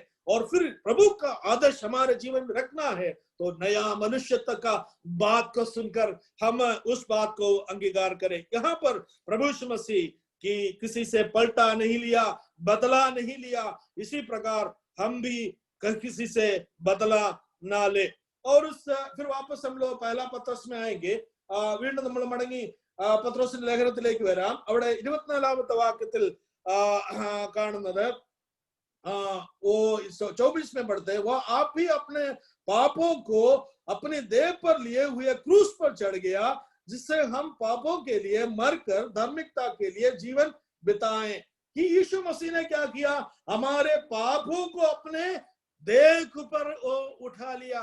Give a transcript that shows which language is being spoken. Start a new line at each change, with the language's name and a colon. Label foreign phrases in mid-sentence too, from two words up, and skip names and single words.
Hindi: और फिर प्रभु का आदर्श हमारे जीवन में रखना है तो नया मनुष्यत्व का बात को सुनकर हम उस बात को अंगीकार करें। यहाँ पर प्रभु यीशु मसीह की किसी से पलटा नहीं लिया, बदला नहीं लिया, इसी प्रकार हम भी किसी से बदला ना ले। और उस फिर वापस हम लोग पहला पत्रस में आएंगे।
Malayalam: വീണ്ടും നമ്മൾ മടങ്ങി പത്രോസിന്റെ ലേഖനത്തിലേക്ക് വരാം. അവിടെ 24ാമത്തെ വാക്യത്തിൽ കാണുന്നത്,
Hindi: वो 24 में पढ़ते हैं, वह आप भी अपने पापों को अपने देह पर लिए हुए क्रूस पर चढ़ गया, जिससे हम पापों के लिए मरकर धार्मिकता के लिए जीवन बिताएं। कि यीशु मसीह ने क्या किया, हमारे पापों को अपने देह पर उठा लिया।